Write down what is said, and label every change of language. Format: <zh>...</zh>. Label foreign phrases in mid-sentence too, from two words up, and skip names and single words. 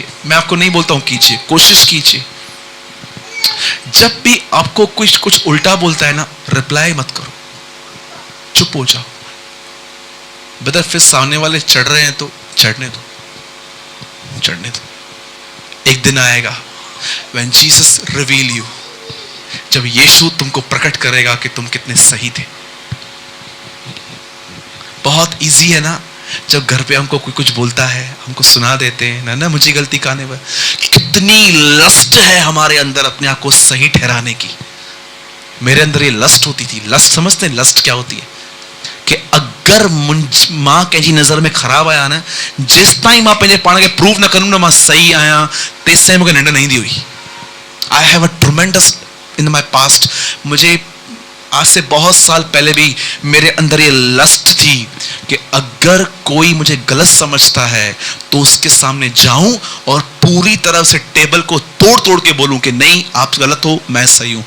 <hi>मैं आपको नहीं बोलता हूं कीजिए, कोशिश कीजिए। जब भी आपको कुछ उल्टा बोलता है ना, रिप्लाई मत करो, चुप हो जाओ। बदर फिर सामने वाले चढ़ रहे हैं तो चढ़ने दो, चढ़ने दो। एक दिन आएगा</hi> <en>when Jesus reveal you,</en> <hi>जब यीशु तुमको प्रकट करेगा कि तुम कितने सही थे। बहुत इजी है ना, जब घर पे हमको कोई कुछ बोलता है, हमको सुना देते हैं ना मुझे गलती कहने पर, कितनी लस्ट है हमारे अंदर अपने आप को सही ठहराने की। मेरे अंदर ये लस्ट होती थी। लस्ट समझते हैं लस्ट क्या होती है?</hi> <sd>कि अगर मां कंहिंजी नज़र में ख़राब आया ना, जिस ताईं मां पंहिंजे पाण खे प्रूव न करूं ना मां सही आहियां, तेसि ताईं मूंखे निंड न ईंदी हुई।</sd> <en>I have a tremendous in my past.</en> <hi>मुझे आज से बहुत साल पहले भी मेरे अंदर ये लस्ट थी कि अगर कोई मुझे गलत समझता है तो उसके सामने जाऊं और पूरी तरह से टेबल को तोड़ तोड़ के बोलूं कि नहीं आप गलत हो, मैं सही हूं।</hi>